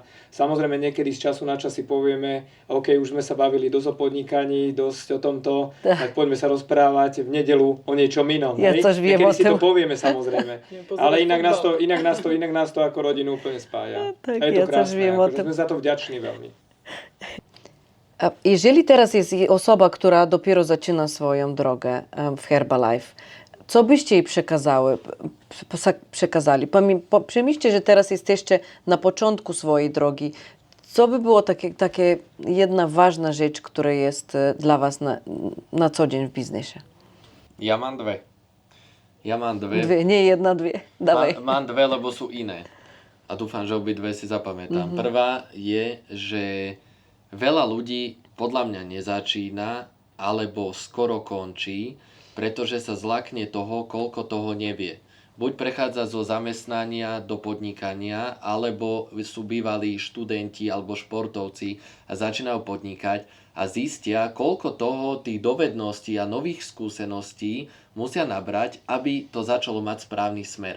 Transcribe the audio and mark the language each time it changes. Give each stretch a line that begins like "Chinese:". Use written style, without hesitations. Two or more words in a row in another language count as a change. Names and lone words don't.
Slovak: Samozrejme niekedy z času na čas si povieme, OK, už sme sa bavili dosť o podnikaní, dosť o tomto, tak poďme sa rozprávať v nedeľu o niečom inom. Ja hej. což viem Niekedy o si to tom. povieme samozrejme, ale inak nás to ako rodinu úplne spája. Tak A je to ja což krásne, viem o akože tom. sme za to vďační veľmi.
Polish: A jeżeli teraz jest osoba, która dopiero zaczyna swoją drogę w Herbalife, co byście jej przekazali? Przemyślcie, że teraz jesteście na początku swojej drogi. Co by było takie jedna ważna rzecz, która jest dla was na co dzień w biznesie?
Slovak: Ja mám dve.
Polish: Dwie, nie jedna, dwie. Dawaj.
Slovak: Mám dve, lebo sú iné. A dúfam, že obidve si zapamätám. Prvá je, že veľa ľudí podľa mňa nezačína alebo skoro končí, pretože sa zlakne toho, koľko toho nevie. Buď prechádza zo zamestnania do podnikania, alebo sú bývalí študenti alebo športovci a začínajú podnikať a zistia, koľko toho tých dovedností a nových skúseností musia nabrať, aby to začalo mať správny smer.